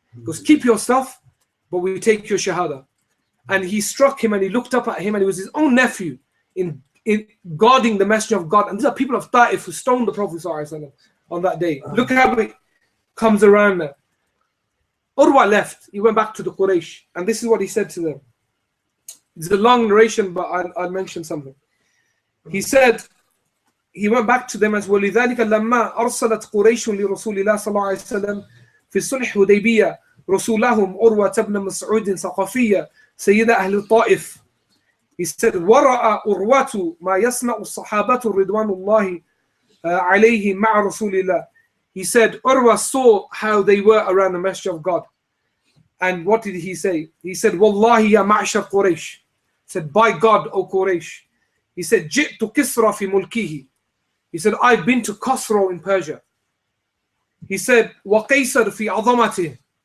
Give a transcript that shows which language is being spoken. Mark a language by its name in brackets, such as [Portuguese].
[English] He goes, keep your stuff, but we take your shahada. And he struck him and he looked up at him, and he was his own nephew in guarding the Messenger of God. And these are people of Taif who stoned the Prophet ﷺ on that day. Look how it comes around now. Urwa left. He went back to the Quraysh. And this is what he said to them. It's a long narration, but I'll mention something. He said, he went back to them as well. [Arabic] لذلك لما أرسلت قريش لرسول الله صلى الله عليه وسلم في الصلح حديبية رسولهم عروة بن مسعود ثقفية سيد أهل الطائف. [English] He said, [Arabic] ورأى عروة ما يصنع الصحابة رضوان الله عليهم مع رسول الله. [English] He said, Urwa saw how they were around the Messenger of God. And what did he say? He said, [Arabic] Wallahi ya ma'shar Quraysh. [English] He said, by God, O Quraysh. He said, [Arabic] Ji'tu Kisra fi mulkihi. [English] He said, I've been to Khosrow in Persia. He said, [Arabic] Wa Qaysar fi azamatih.